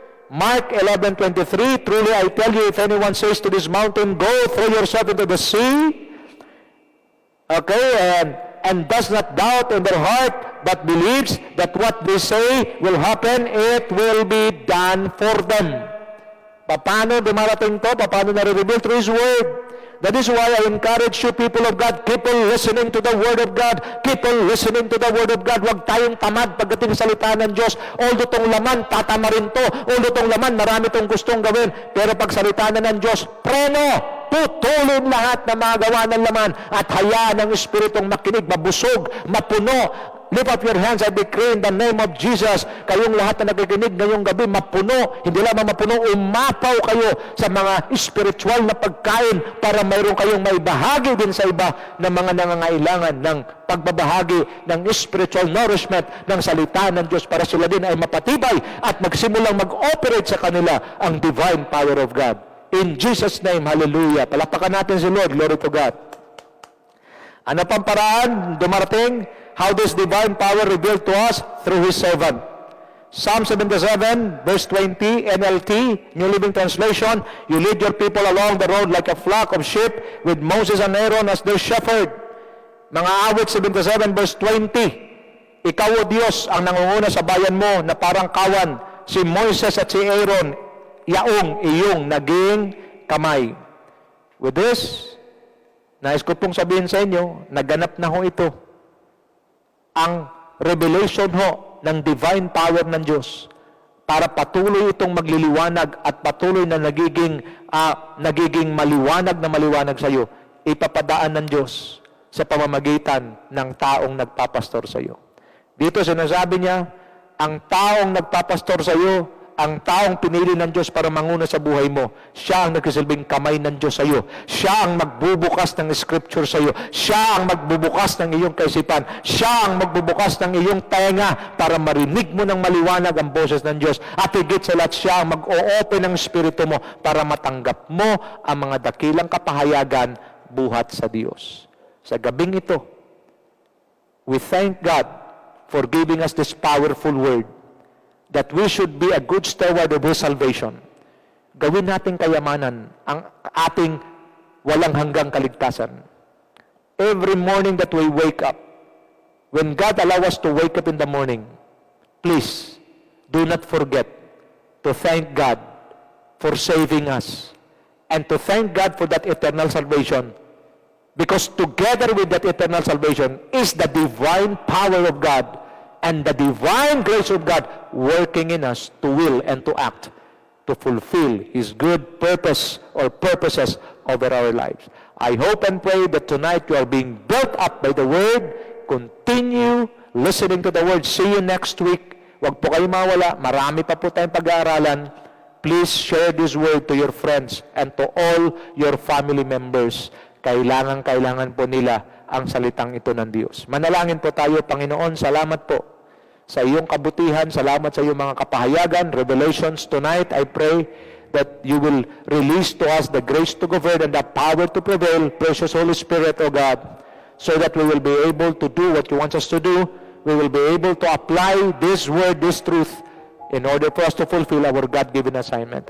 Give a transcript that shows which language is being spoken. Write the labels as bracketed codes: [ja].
[en] Mark 11:23, truly I tell you, if anyone says to this mountain, go throw yourself into the sea, okay, and does not doubt in their heart, but believes that what they say will happen, it will be done for them. [tl] Paano dumarating to? Paano nare-reveal? [en] Through His Word. That is why I encourage you, people of God, keep on listening to the Word of God. Keep on listening to the Word of God. [tl] Huwag tayong tamad pagdating sa salita ng Diyos. Although tong laman, tatama rin to. Although tong laman, marami tong gustong gawin. Pero pag salita na ng Diyos, preno! Putulin lahat na magawa ng laman at hayaan ng Espiritong makinig, mabusog, mapuno. [en] Lift up your hands, I decree in the name of Jesus, [tl] kayong lahat na nakikinig ngayong gabi, mapuno, hindi lamang mapuno, umapaw kayo sa mga spiritual na pagkain para mayroon kayong maibahagi din sa iba ng mga nangangailangan ng pagbabahagi ng spiritual nourishment ng salita ng Diyos para sila din ay mapatibay at magsimulang mag-operate sa kanila ang [en] divine power of God. In Jesus' name, hallelujah. [tl] Palakpakan natin si Lord, [en] glory to God. [tl] Ano pang paraan dumarating? [en] How does divine power revealed to us? Through His servant. Psalm 77, verse 20, NLT, New Living Translation, you lead your people along the road like a flock of sheep with Moses and Aaron as their shepherd. [tl] Mga awit 77 verse 20, ikaw o Diyos ang nangunguna sa bayan mo na parang kawan, si Moises at si Aaron, yaong iyong naging kamay. [en] With this, [tl] nais ko pong sabihin sa inyo, naganap na ho ito. Ang revelation ho ng divine power ng Diyos para patuloy itong magliliwanag at patuloy na nagiging maliwanag sa iyo, ipapadaan ng Diyos sa pamamagitan ng taong nagpapastor sa iyo. Dito sinasabi niya, ang taong nagpapastor sa iyo, ang taong pinili ng Diyos para manguna sa buhay mo, siya ang nagsisilbing kamay ng Diyos sa iyo. Siya ang magbubukas ng scripture sa iyo. Siya ang magbubukas ng iyong kaisipan. Siya ang magbubukas ng iyong tenga para marinig mo ng maliwanag ang boses ng Diyos. At higit sa lahat, siya ang mag-o-open ng spirito mo para matanggap mo ang mga dakilang kapahayagan buhat sa Diyos. Sa gabing ito, [en] we thank God for giving us this powerful word that we should be a good steward of His salvation. [tl] Gawin nating kayamanan ang ating walang hanggang kaligtasan. [en] Every morning that we wake up, when God allows us to wake up in the morning, please, do not forget to thank God for saving us and to thank God for that eternal salvation. Because together with that eternal salvation is the divine power of God and the divine grace of God working in us to will and to act to fulfill His good purpose or purposes over our lives. I hope and pray that tonight you are being built up by the Word. Continue listening to the Word. See you next week. [tl] Huwag po kayo mawala. Marami pa po tayong pag-aaralan. [en] Please share this Word to your friends and to all your family members. [tl] Kailangan po nila ang salitang ito ng Diyos. Manalangin po tayo, Panginoon. Salamat po sa iyong kabutihan, salamat sa iyong mga kapahayagan, [en] revelations tonight. I pray that you will release to us the grace to govern and the power to prevail, precious Holy Spirit, O God, so that we will be able to do what you want us to do. We will be able to apply this word, this truth, in order for us to fulfill our God-given assignment.